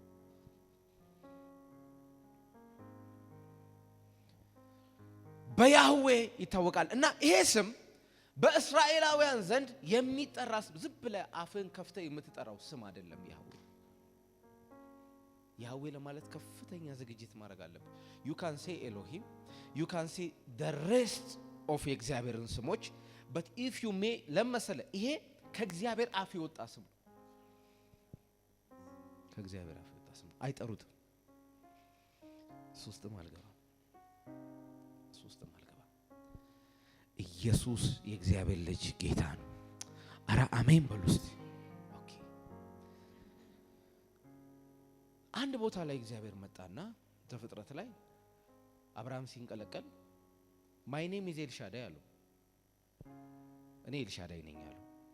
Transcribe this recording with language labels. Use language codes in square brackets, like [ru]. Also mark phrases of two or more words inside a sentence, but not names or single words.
[am] በያህዌ ይታወቃል እና ይሄ ስም በእስራኤላውያን ዘንድ የሚጠራ ስም ዝም ብለህ አፍን ከፍተህ የምትጠራው ስም አይደለም። ያህዌ ለማለት ከፍተኛ ዝግጅት ማድረግ አለበት። [en] you can say Elohim, you can say the rest of [am] የእግዚአብሔርን ስሞች [en] but if you may [am] ለመሰለ ይሄ ከእግዚአብሔር አፍ የወጣ ስም ከእግዚአብሔር አፍ የወጣ ስም አይጠሩትም። ሶስትም አልገባም። ኢየሱስ የእግዚአብሔር ልጅ ጌታ ነው። አረ አሜን በሉ እስቲ። ኦኬ አንድ ቦታ ላይ እግዚአብሔር መጣና ዘፍጥረት ላይ አብርሃም ሲንቀለቀል [en] My name is El Shaddai [am] አለው። እኔ ኤልሻዳይ ነኝ አለው።